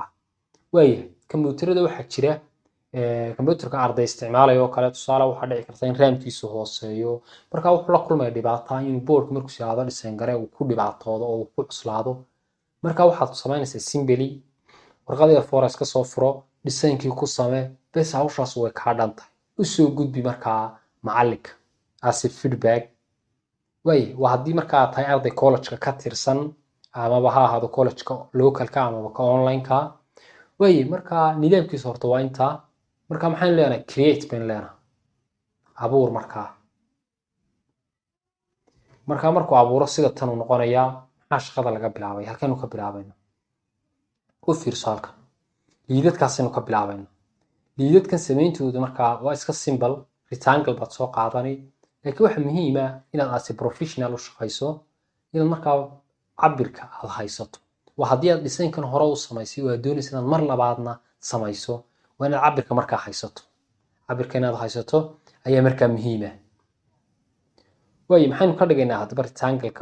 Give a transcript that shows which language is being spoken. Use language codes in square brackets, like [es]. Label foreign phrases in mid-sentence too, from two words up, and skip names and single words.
[so] Kombiyuutarada waxaa jira kombiyuutarka arday isticmaalayo oo kale tusaale waxaa dhici karta in raamkiisu hooseeyo. markaa wuxuu la kulmaya dhibaato in boardku markuu si aado dhisayn garay uu ku dhibaatoodo oo uu ku cuslaado. markaa waxaad samaynaysaa simply warqad A4 iska soo furo, dhisaynkii ku samee, bes hawshaas way kaa dhan tahay. u soo gudbi markaa macalinka [en] as a feedback. [so] waa haddii markaa tahay arday college-ka ka tirsan amaba ha ahaado college-ka localka amaba ka online-ka. markaa nidaamkiisa horta waa intaa. markaa maxaynu leenahay create baynu leenahay abuur markaa. markuu abuuro sida tan uu noqonayaa. maxaa shaqada laga bilaabay? halkaynu ka bilaabayna u fiirso halkan liidadkaasaynu ka bilaabayna. liidadkan sameyntooda markaa waa iska [en] simple rectangle [so] baad soo qaadani. laakiin waxa muhiim ah inaad [en] as a professional [so] u shaqayso inaad markaa cabirka aad haysato. waa haddii aad dhisaynkan hore u samaysay oo aad doonaysa inaad mar labaadna samayso waa inaad cabirka markaa haysato. cabirka inaad haysato ayaa markaa muhiim ah. maxaynu ka dhigaynaa haddaba rectangle-ka?